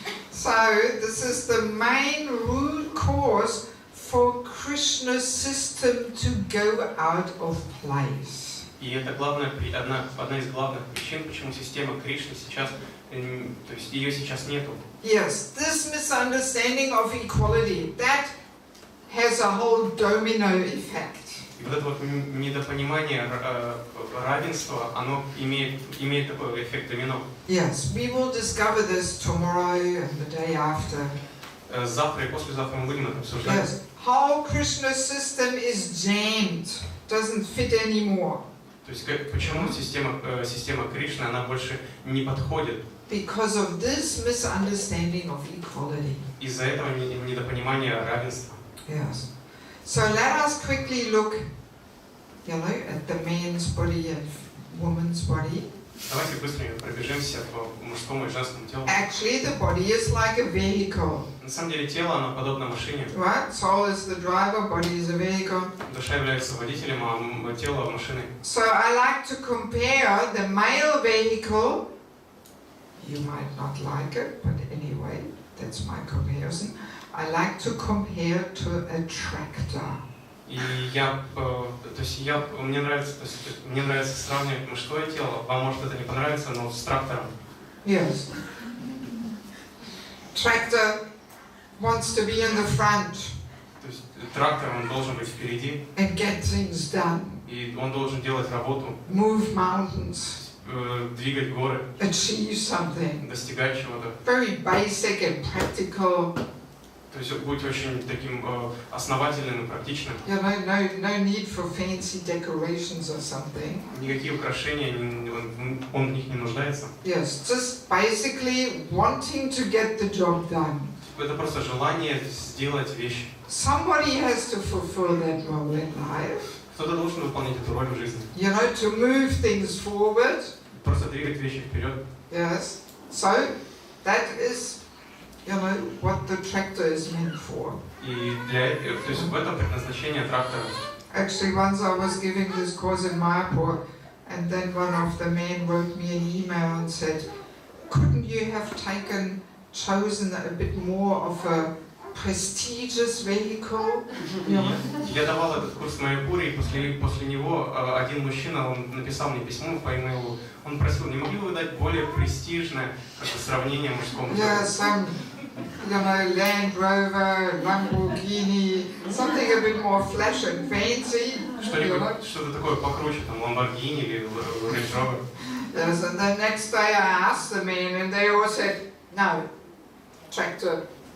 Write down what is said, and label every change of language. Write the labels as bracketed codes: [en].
[en] So this is the main root cause for Krishna's system to go out of place. [ru] И это одна из главных причин, почему система Кришны сейчас, то есть ее сейчас нету. [en] Yes, this misunderstanding of equality, that has a whole domino effect. [ru] И вот это вот недопонимание равенства, оно имеет такой эффект домино. [en] Yes, we will discover this tomorrow and the day after. [ru] Завтра и послезавтра мы будем это обсуждать. [en] Yes, how Krishna's system is jammed, doesn't fit anymore. [ru] То есть почему система Кришны, она больше не подходит? [en] Because of this misunderstanding of equality. [ru] Из-за этого недопонимания равенства. [en] Yes. So let us quickly look, at the man's body and woman's body. [ru] Давайте быстренько пробежимся по мужскому и женскому телу. [en] Actually, the body is like a vehicle. [ru] На На самом деле тело, оно подобно машине. [en] Right? Soul is the driver, body is a vehicle. [ru] Душа является водителем, а тело машиной. [en] So I like to compare the male vehicle. You might not like it, but anyway, that's my comparison. I like to compare to a tractor. [ru] И мне нравится сравнивать мужское тело. Вам может это не понравится, но с трактором. [en] Yes. Tractor wants to be in the front. [ru] То есть трактор, он должен быть впереди. [en] And get things done. [ru] И он должен делать работу. [en] Move mountains. [ru] Двигать горы. [en] Achieve something. [ru] Достигать чего-то. [en] Very basic and practical. [ru] То есть быть очень таким основательным и практичным. [en] You know, no need for fancy decorations or something. [ru] Никакие украшения, он в них не нуждается. [en] Yes, just basically wanting to get the job done. [ru] Это просто желание сделать вещь. [en] Somebody has to fulfill that role in life. [ru] Кто-то должен выполнять эту роль в жизни. [en] You know, to move things forward. [ru] Просто двигать вещи вперед. [en] Yes. So that is, you know, what the tractor is meant for. [ru] И то есть в этом предназначение трактора. [en] Actually, once I was giving this course in Mayapur, and then one of the men wrote me an email and said, "Couldn't you have chosen a bit more of a prestigious vehicle?" [ru] Я давал этот курс в Майапуре, и после него один мужчина, он написал мне письмо по имейлу, он просил, не могли бы вы дать более престижное сравнение мужскому? [en] Yeah, some, you know, Land Rover, Lamborghini, something a bit more flash and fancy. [ru] Что-то такое покруче, там, Lamborghini или Range Rover. [en] Yes, and the next day I asked the men, and they all said, "No, tractor."